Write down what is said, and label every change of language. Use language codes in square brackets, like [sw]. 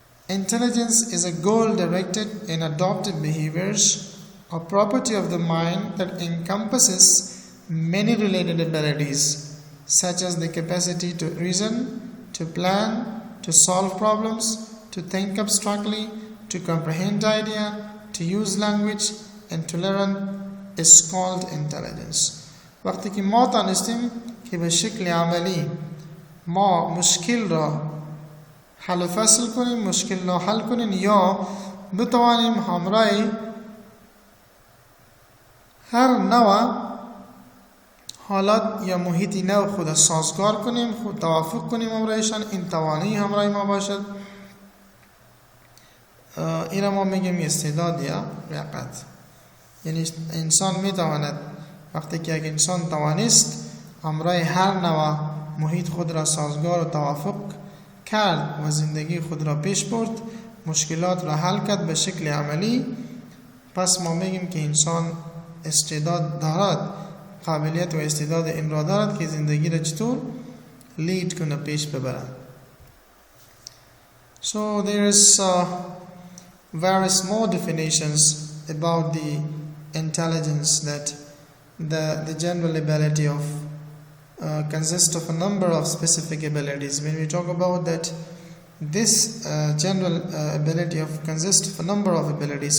[en] Intelligence is a goal-directed and adopted behaviors, a property of the mind that encompasses many related abilities, such as the capacity to reason, to plan, to solve problems, to think abstractly, to comprehend idea, to use language, and to learn is called intelligence. [fa] وقتی که ما دانستیم که به شکل عملی ما مشکل را حل و فصل کنیم، مشکل را حل کنیم، یا بتوانیم همراه هر نوع حالات یا محیطی نو خود سازگار کنیم، خود توافق کنیم همراهشان، این توانی همراه ما باشد. این ما میگیم استعداد یا لیاقت. یعنی انسان میتواند وقتی که یک انسان توانست همراه هر نوع محیط خود را سازگار و توافق کرد و زندگی خود را پیش برد، مشکلات را حل کرد به شکل عملی، پس ما میگیم که انسان استعداد دارد، قابلیت و استعداد این را دارد که زندگی را چطور لید کنه، پیش ببرد. [en] So there is various more definitions about the intelligence, that the general ability of consists of a number of specific abilities. When we talk about that, this general ability consists of a number of abilities.